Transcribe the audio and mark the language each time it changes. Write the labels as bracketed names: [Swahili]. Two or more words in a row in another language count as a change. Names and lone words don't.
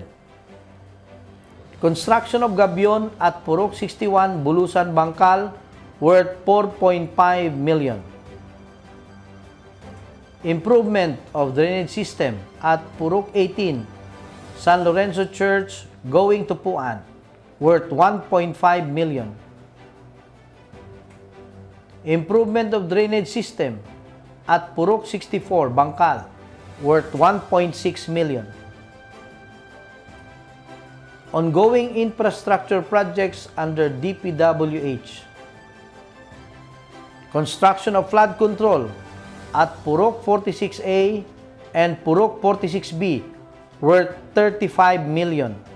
[English] Construction of Gabion at Purok 61, Bulusan, Bangkal worth 4.5 million. Improvement of drainage system at Purok 18, San Lorenzo Church going to Puan worth 1.5 million. Improvement of drainage system at Purok 64, Bangkal worth 1.6 million. Ongoing infrastructure projects under DPWH. Construction of flood control at Purok 46A and Purok 46B worth 35 million.